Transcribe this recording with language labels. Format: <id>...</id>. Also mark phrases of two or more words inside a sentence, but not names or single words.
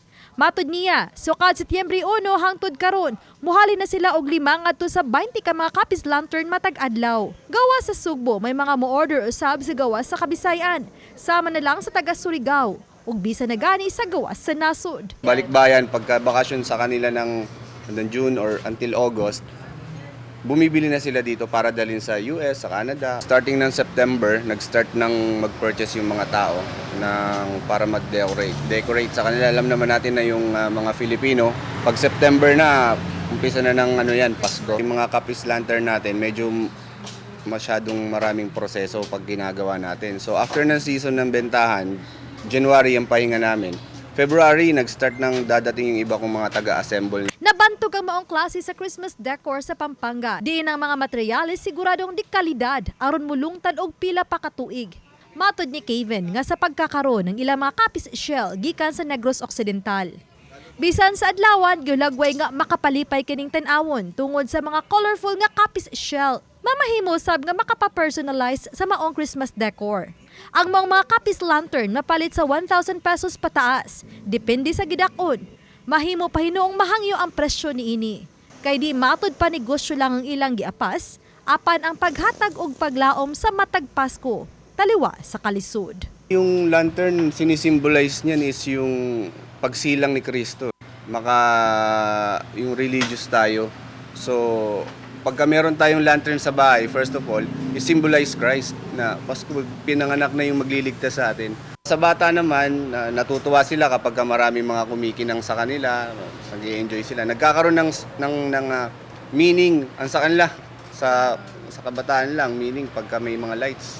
<ceb>Matud niya, sukad Setyembre 1 hangtod karon, muhali na sila og 5 ngadto sa 20 ka mga Capiz Lantern matag adlaw. Gawas sa Sugbo, may mga mo-order usab sa gawas sa Kabisayan, sama na lang sa taga Surigao ug bisa na gani sa gawas sa nasud.</ceb> <tl>Balikbayan pagka bakasyon sa kanila ng</tl> <en>June or until August,</en> <tl>bumibili na sila dito para dalhin sa US, sa Canada. Starting ng September, nag-start ng mag-purchase yung mga tao para mag-decorate sa kanila. Alam naman natin na yung mga Filipino, pag September na, umpisa na ng Pasko. Yung mga Capiz Lantern natin, medyo masyadong maraming proseso pag ginagawa natin. So after ng season ng bentahan, January ang pahinga namin. February, nag-start ng dadating yung iba kong mga taga-assemble.</tl> <ceb>Nabantog ang maong klase sa</ceb> <en>Christmas decor</en> <ceb>sa Pampanga. Diin ang mga materyales siguradong di kalidad aron mulungtad og pila pa ka tuig. Matod ni Kevin nga</ceb> <tl>sa pagkakaroon ng ilang mga</tl> <ceb>Capiz Shell gikan sa Negros Occidental. Bisan sa adlawan, gilagway nga makapalipay kining tan-awon tungod sa mga colorful nga Capiz Shell. Mamahimo sab nga makapa-personalize sa maong</ceb> <en>Christmas decor.</en> <ceb>Ang mga Capiz Lantern mapalit sa 1,000 pesos pataas, depende sa gidakon. Mahimo pa hinuong mahangyo ang presyo niini. Kay di matud pa negosyo lang ang ilang giapas, apan ang paghatag og paglaom sa matag Pasko, taliwa sa kalisod.</ceb> <tl>Yung lantern, sinisimbolize niyan is yung pagsilang ni Kristo. Yung religious tayo. So, pagka meron tayong lantern sa bahay,</tl> <en>first of all,</en> <tl>i-symbolize Christ na Pasko, pinanganak na yung magliligtas sa atin. Sa bata naman, natutuwa sila kapag maraming mga kumikinang sa kanila, nag-i-enjoy sila. Nagkakaroon ng meaning ang sa kanila, sa kabataan lang, meaning pagka may mga lights.</tl>